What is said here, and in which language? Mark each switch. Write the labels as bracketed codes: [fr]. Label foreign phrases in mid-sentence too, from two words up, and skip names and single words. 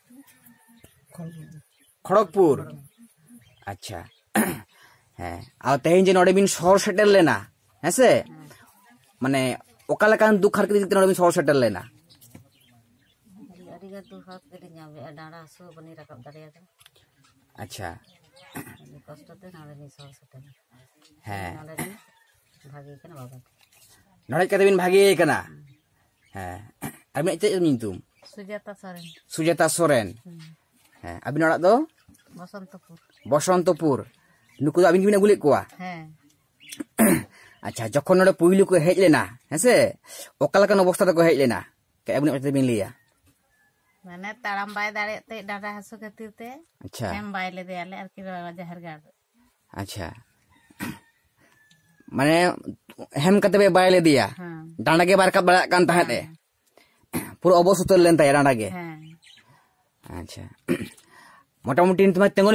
[sat] खड़गपुर [hi] अच्छा है [sat] आ तेहेñ जे नोडे बिन शहर सेटल लेना हेसे माने ओकालाकान दुख हर के नोडे बिन शहर सेटल लेना [hi] अच्छा है [sat] नोडे कते बिन भागी कना है अबे चे नितुम सुजाता सोरेन है अबिन ओड़ा दो बसंतपुर नुकु दो अबिन बिन अगुले कोआ अच्छा जखन नोडे पुइलु को हेज लेना हेसे ओकालाकान अवस्था ते को हेज लेना के अबिन ओते बिन लिया माने ताराम बाय दाड़े ते डाडा हासु खातिर ते अच्छा हम बाय ले देयाले आर कि जहर गाड़ अच्छा माने हेम कते बे बाय ले दिया डांडा के बार का बड़ा कान ताहे पूरा अबस उतर लेन ताया डांडा के अच्छा मोटामुटी तुम तेंगन